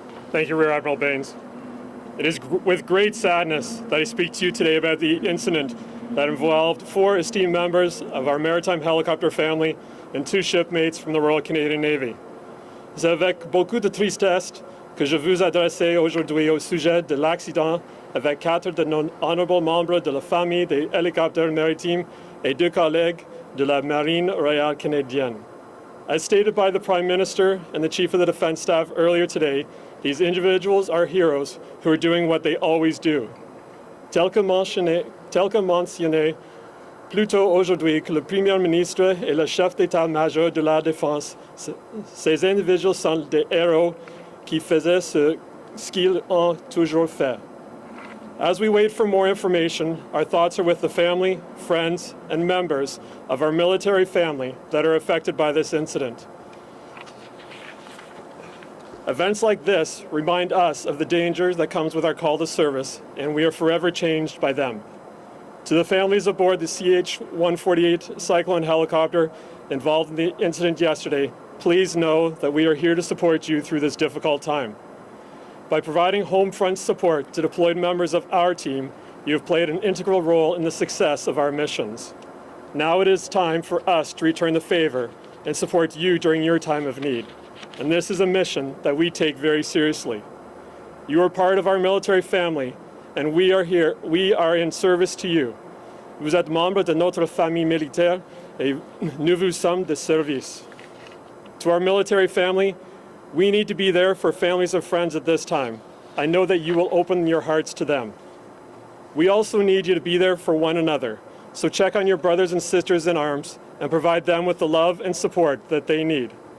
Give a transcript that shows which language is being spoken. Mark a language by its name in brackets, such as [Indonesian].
[English] Thank you, Rear Admiral Baines. It is with great sadness that I speak to you today about the incident that involved 4 esteemed members of our maritime helicopter family and 2 shipmates from the Royal Canadian Navy. [French] C'est avec beaucoup de tristesse que je vous adresse aujourd'hui au sujet de l'accident avec 4 de nos honorables membres de la famille des hélicoptères maritimes et 2 collègues de la Marine Royale Canadienne. [English] As stated by the Prime Minister and the Chief of the Defence Staff earlier today, these individuals are heroes who are doing what they always do. [French] Tel que mentionné plus tôt aujourd'hui que le Premier ministre et le chef d'état-major de la Défense, ces individus sont des héros qui faisaient ce qu'ils ont toujours fait. [English] As we wait for more information, our thoughts are with the family, friends, and members of our military family that are affected by this incident. Events like this remind us of the danger that comes with our call to service, and we are forever changed by them. To the families aboard the CH148 Cyclone helicopter involved in the incident yesterday, please know that we are here to support you through this difficult time. By providing home front support to deployed members of our team, you have played an integral role in the success of our missions. Now it is time for us to return the favor and support you during your time of need. And this is a mission that we take very seriously. You are part of our military family, and we are in service to you. [French] Vous êtes membre de notre famille militaire, et nous vous sommes de service. [English] To our military family, we need to be there for families and friends at this time. I know that you will open your hearts to them. We also need you to be there for one another, so check on your brothers and sisters in arms and provide them with the love and support that they need.